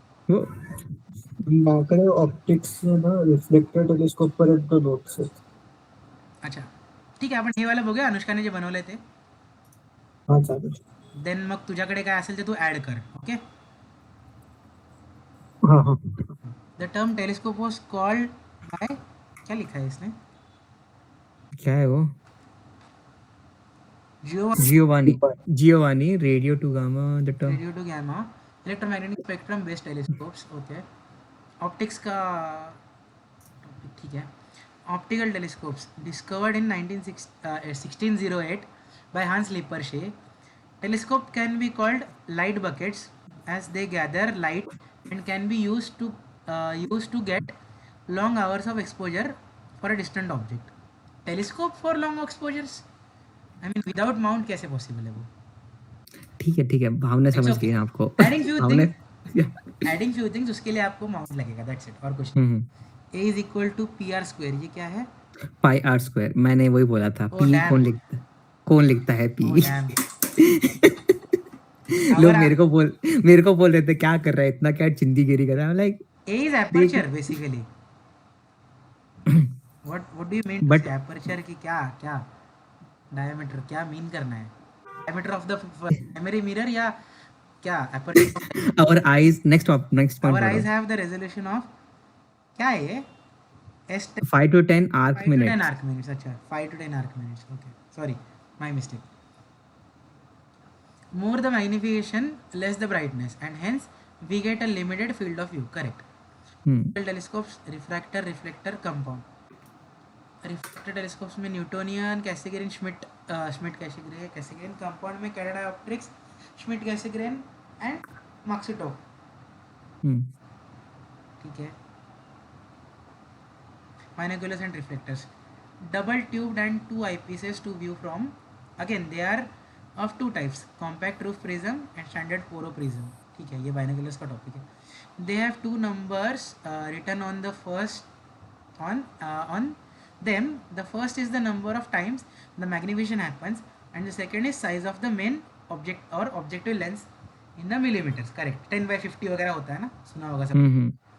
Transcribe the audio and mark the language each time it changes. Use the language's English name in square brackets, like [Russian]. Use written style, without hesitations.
[Hindi] वो [Marathi] माझ्याकडे ऑप्टिक्स ना रिफ्लेक्टर टेलिस्कोप पर्यंत नोट्स आहेत. अच्छा ठीक आहे, आपण हे वाला बघूया अनुष्काने जे बनवलंय ते. हा चालेल. देन मग तुझ्याकडे काय असेल ते तू ॲड कर. [English] Okay. हा हा. The term telescope was called by, [Hindi] क्या लिखा है इसने, क्या है वो? जियो [English] Giovanni radio to gamma the term. Radio to gamma electromagnetic spectrum based telescopes. Okay. [Hindi] Optics का टॉपिक ठीक है. [English] Optical telescopes discovered in 1608 by Hans Lippershey. Telescope can be called light buckets as they gather light and can be used to get long hours of exposure for a distant object. Telescope for long exposures? I mean without mount [Hindi] कैसे possible है वो? ठीक है भावना [English] It's [Hindi] समझ [English] okay. [Hindi] गई आपको. [English] Adding few भावना. things, adding few things [Hindi] उसके लिए आपको माउंट लगेगा. [English] That's it. [Hindi] और कुछ नहीं. हम्म. [English] A is equal to PR square. [Hindi] ये क्या है? [English] pi r square. [Hindi] मैंने वही बोला था. [English] Oh, p damn. [Hindi] कौन लिखता है p? [English] Oh damn. [Hindi] लोग [English] Our [Hindi] मेरे को बोल रहे थे क्या कर रहा है, इतना क्या चिंदीगिरी कर रहा है. [English] Like A is aperture basically. What do you mean to But- [Hindi] say aperture की क्या diameter क्या mean करना है? [English] Diameter of the primary mirror [Hindi] या क्या [English] aperture? our eyes next point. Our eyes have the resolution of [Hindi] क्या है ये? [English] S 5 to 10 arc 5 to 10 minutes. arc minutes. अच्छा 5 to 10 arc minutes. Okay, sorry, my mistake. More the magnification, less the brightness, and hence we get a limited field of view. Correct. Telescopes, refractor, reflector, compound. Refractor telescopes में Newtonian, Cassegrain, Schmidt Cassegrain. Compound में catadioptrics, Schmidt Cassegrain and Maksutov. [Hindi] ठीक है. [English] Binoculars and reflectors. Double tubed and 2 eyepieces to view from. Again they are of 2 types, compact roof prism and standard poro prism. [Hindi] ठीक है, ये binoculars का topic है. [English] They have 2 numbers written on the first on them. The first is the number of times the magnification happens and the second is size of the main object or objective lens in the millimeters. Correct. [Hindi] 10/50 वगैरह होता है ना, सुना होगा सब.